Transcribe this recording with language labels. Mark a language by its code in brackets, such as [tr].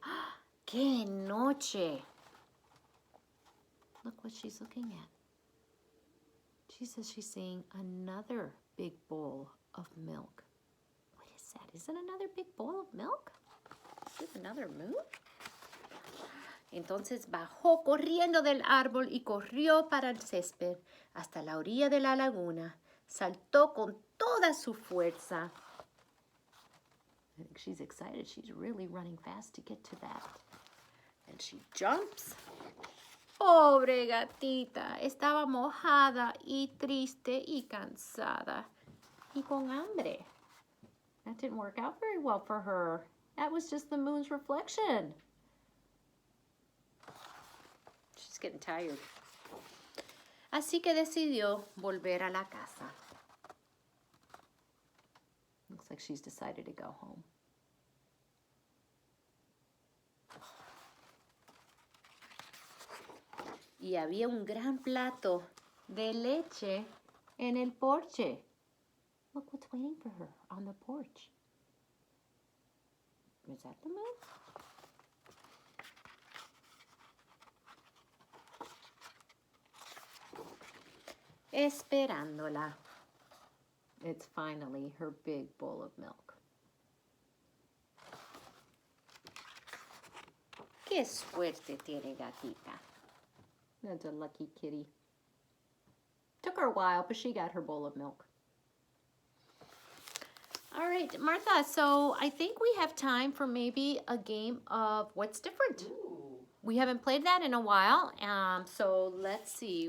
[es] ¡Ah! ¡Qué noche! [en] Look what she's looking at. She says she's seeing another big bowl of milk. What is that? Is it another big bowl of milk? Is it another moon? [es] Entonces bajó corriendo del árbol y corrió para el césped hasta la orilla de la laguna. Saltó con toda su fuerza. [en] I think she's excited. She's really running fast to get to that. And she jumps. [es] Pobre Gatita. Estaba mojada y triste y cansada. Y con hambre. [en] That didn't work out very well for her. That was just the moon's reflection. She's getting tired. [es] Así que decidió volver a la casa. [en] Looks like she's decided to go home. [es] Y había un gran plato de leche en el porche. [en] Look what's waiting for her on the porch. Is that the moon? [es] Esperándola. [en] It's finally her big bowl of milk. [es] Qué suerte tiene Gatita. [en] That's a lucky kitty. Took her a while, but she got her bowl of milk. All right, Martha, so I think we have time for maybe a game of What's Different. We haven't played that in a while, so let's see.